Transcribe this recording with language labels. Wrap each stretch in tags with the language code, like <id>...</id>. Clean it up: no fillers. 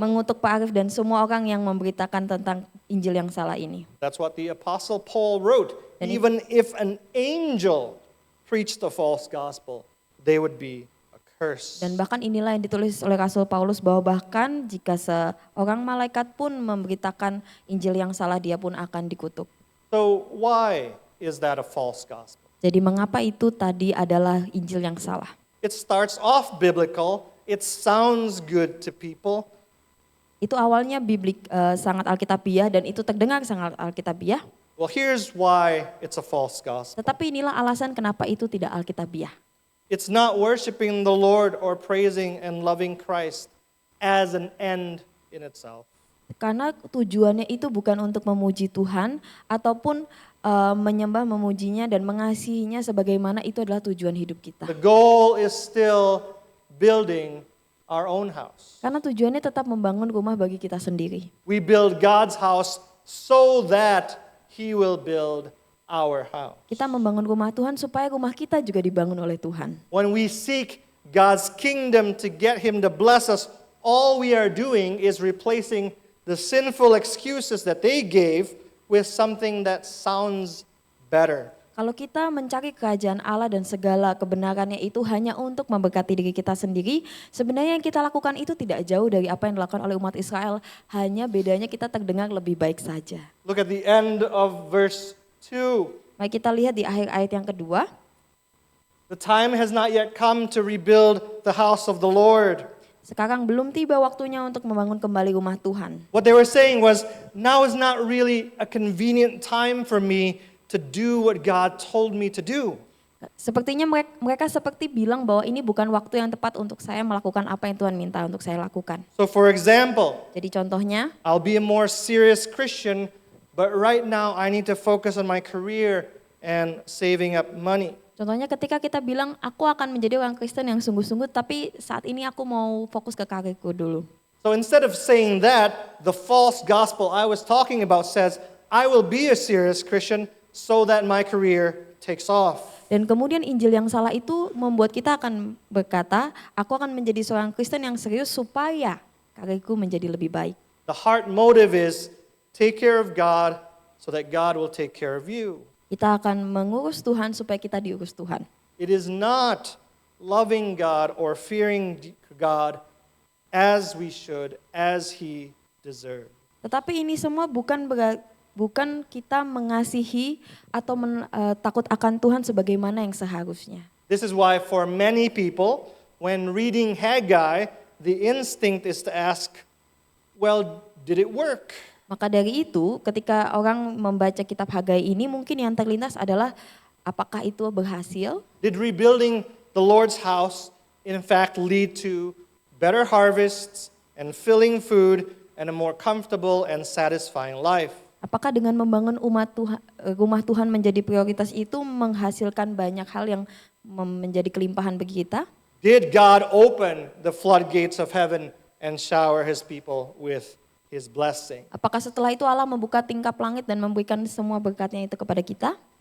<id>mengutuk Pak Arif dan semua orang yang memberitakan tentang Injil yang salah ini.</id> <en>That's what the Apostle Paul wrote. And Even if an angel preached a false gospel, they would be accursed.</en> <id>Dan bahkan inilah yang ditulis oleh Rasul Paulus bahwa bahkan jika seorang malaikat pun memberitakan Injil yang salah, dia pun akan dikutuk.</id> <en>So why is that a false gospel?</en> <id>Jadi mengapa itu tadi adalah Injil yang salah?</id> <en>It starts off biblical. It sounds good to people.</en> <id>Itu awalnya sangat alkitabiah dan itu terdengar sangat alkitabiah.</id> <en>Well, here's why it's a false gospel.</en> <id>Tetapi inilah alasan kenapa itu tidak alkitabiah.</id> <en>It's not worshiping the Lord or praising and loving Christ as an end in itself.</en> <id>Karena tujuannya itu bukan untuk memuji Tuhan ataupun menyembah, memujinya dan mengasihinya sebagaimana itu adalah tujuan hidup kita.</id> <en>The goal is still building our own house.</en> <id>Karena tujuannya tetap membangun rumah bagi kita sendiri.</id> <en>We build God's house so that He will build our house.</en> <id>Kita membangun rumah Tuhan supaya rumah kita juga dibangun oleh Tuhan.</id> <en>When we seek God's kingdom to get Him to bless us, all we are doing is replacing the sinful excuses that they gave with something that sounds better.</en> <id>Kalau kita mencari kerajaan Allah dan segala kebenarannya itu hanya untuk memberkati diri kita sendiri, sebenarnya yang kita lakukan itu tidak jauh dari apa yang dilakukan oleh umat Israel, hanya bedanya kita terdengar lebih baik saja.</id> <en>Look at the end of verse 2.</en> <id>Mari kita lihat di akhir ayat yang kedua.</id> <en>The time has not yet come to rebuild the house of the Lord.</en> <id>Sekarang belum tiba waktunya untuk membangun kembali rumah Tuhan.</id> <en>What they were saying was, now is not really a convenient time for me to do what God told me to do.</en> <id>Sepertinya mereka seperti bilang bahwa ini bukan waktu yang tepat untuk saya melakukan apa yang Tuhan minta untuk saya lakukan.</id> <en>So for example,</en> <id>Jadi contohnya,</id> <en>I'll be a more serious Christian, but right now I need to focus on my career and saving up money.</en> <id>contohnya ketika kita bilang aku akan menjadi orang Kristen yang sungguh-sungguh, tapi saat ini aku mau fokus ke karirku dulu.</id> <en>So instead of saying that, the false gospel I was talking about says, I will be a serious Christian so that my career takes off.</en> <id>Dan kemudian Injil yang salah itu membuat kita akan berkata, aku akan menjadi seorang Kristen yang serius supaya karirku menjadi lebih baik.</id> <en>The heart motive is take care of God so that God will take care of you.</en> <id>Kita akan mengurus Tuhan supaya kita diurus Tuhan.</id> <en>It is not loving God or fearing God as we should, as He deserves.</en> <id>Tetapi ini semua bukan kita mengasihi atau takut akan Tuhan sebagaimana yang seharusnya.</id> <en>This is why for many people, when reading Haggai, the instinct is to ask, well, did it work?</en> <id>Maka dari itu ketika orang membaca kitab Hagai ini mungkin yang terlintas adalah apakah itu berhasil?</id> <en>Did rebuilding the Lord's house in fact lead to better harvests and filling food and a more comfortable and satisfying life?</en> <id>Apakah dengan membangun rumah Tuhan menjadi prioritas itu menghasilkan banyak hal yang menjadi kelimpahan bagi kita?</id> <en>Did God open the floodgates of heaven and shower His people with His blessing?</en> <id>Apakah setelah itu Allah membuka tingkap langit dan memberikan semua berkatnya itu kepada kita?</id>